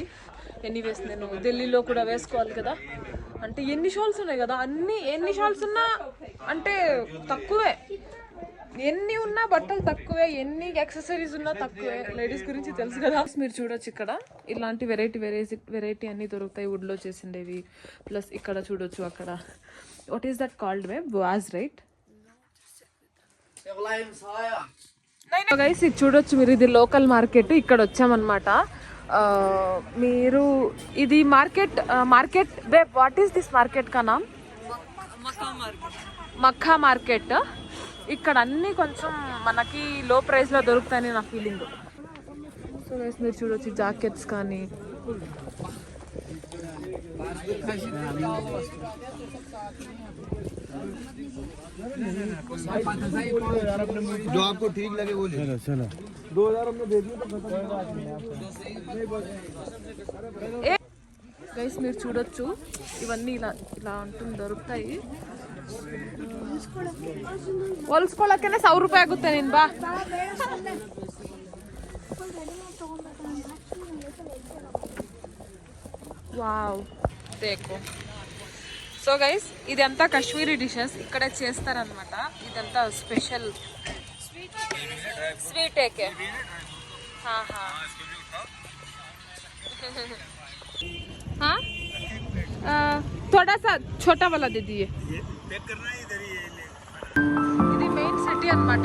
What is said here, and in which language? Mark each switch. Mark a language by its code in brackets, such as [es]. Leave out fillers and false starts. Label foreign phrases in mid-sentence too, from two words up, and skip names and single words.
[te] ఎనీవేస్ నేను ఢిల్లీలో కూడా వేసుకోవాలి కదా, అంటే ఎన్ని షాల్స్ ఉన్నాయి కదా, ఎన్ని షాల్స్ ఉన్నా అంటే తక్కువే. ఎన్ని ఉన్నా బట్టలు తక్కువే, ఎన్ని యాక్సెసరీస్ ఉన్నా తక్కువే. లేడీస్ గురించి తెలుసు కదా. మీరు చూడొచ్చు, ఇక్కడ ఇలాంటి వెరైటీ అన్నీ దొరుకుతాయి, వుడ్లో చేసిండేవి. ప్లస్ ఇక్కడ చూడొచ్చు, అక్కడ [en] what is that called was, right? [te] గైస్ ఇది చూడొచ్చు మీరు, ఇది [en] local market. [te] ఇక్కడ వచ్చామన్నమాట. మీరు ఇది మార్కెట్ [en] babe what is this market [hi] का नाम? [te] మక్కా మార్కెట్. ఇక్కడ అన్నీ కొంచెం మనకి లో ప్రైస్లో దొరుకుతాయని నా ఫీలింగ్. [en] so guys [te] మీరు చూడొచ్చు జాకెట్స్ కానీ [hi] जो आपको ठीक लगे वो ले। चलो 2000 हमने दे दिए तो [te] గైస్ మీరు చూడొచ్చు ఇవన్నీ ఇలా ఇలా ఉంటుంది దొరుకుతాయి. [kn] ಹೊಲ್ಸ್ಕೊಳಕ್ಕೆ 100 ರೂಪಾಯಿ ಆಗುತ್ತೆ ನೀನ್ ಬಾ. [hi] వావ్ దేకో. [en] so guys [te] ఇదంతా [en] Kashmiri dishes [te] ఇక్కడే చేస్తారనమాట. ఇదంతా [en] special sweet [te] ఏకే. [hi] थोड़ा सा छोटा वाला दे दिए. [te] ఇది మెయిన్ సిటీ అన్నమాట.